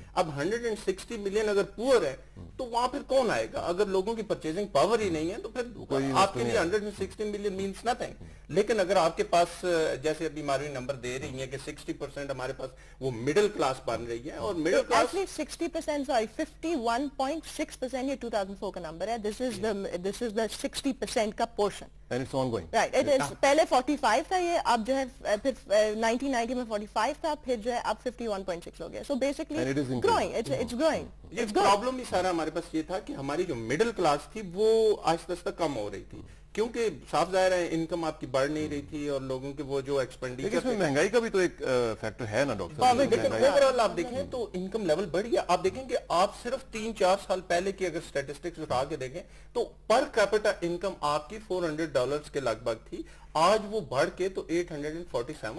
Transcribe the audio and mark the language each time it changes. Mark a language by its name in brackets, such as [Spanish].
[Urdu] اب 160 ملین اگر پور ہے تو وہاں پھر کون آئے گا؟ اگر لوگوں کی پرچیزنگ پاور ہی نہیں ہے تو پھر آپ کے لیے 160 ملین [English] Means nothing. [Urdu] لیکن اگر آپ کے پاس جیسے ابھی ماروی نمبر دے رہی ہیں کہ 60% ہمارے پاس وہ مڈل کلاس بن رہی ہے اور مڈل کلاس 60% sorry 51.6% یہ 2004 کا نمبر ہے. [English] this is the 60% کا portion and it's ongoing. right. [Urdu] it is پہلے 45 تھا یہ, اب جو ہے پھر 1990 میں 45 تھا, پھر جو ہے اب 51.6 ہو گیا. [English] so basically growing, it's growing. [Urdu] یہ پرابلم ہی سارا ہمارے پاس یہ تھا کہ ہماری جو مڈل کلاس تھی وہ آہستہ آہستہ کم ہو رہی تھی کیونکہ صاف ظاہر ہے انکم آپ کی بڑھ نہیں رہی تھی اور لوگوں کے وہ جو ایکسپینڈیچر. اس میں مہنگائی کا بھی تو ایک فیکٹر ہے نا ڈاکٹر صاحب. لیکن اوورآل آپ دیکھیں تو انکم لیول بڑھ گیا. آپ دیکھیں کہ آپ صرف 3-4 سال پہلے کی اگر سٹیٹسٹکس اٹھا کے دیکھیں تو پر کیپٹا انکم آپ کی $400 کے لگ بھگ تھی, آج وہ بڑھ کے تو 847.